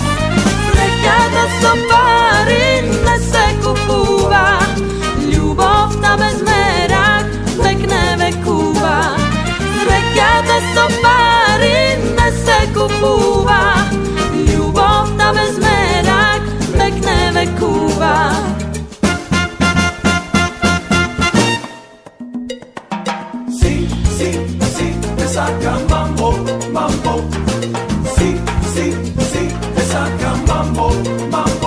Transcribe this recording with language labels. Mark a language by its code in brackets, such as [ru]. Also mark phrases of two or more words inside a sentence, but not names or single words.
[mk] Sreќата со пари не се купува, љубовта без мерак век не векува. Среќата со пари не се купува, љубовта без мерак век не векува. [es] Saca mambo, mambo. Sí, sí, sí, te saca mambo, mambo.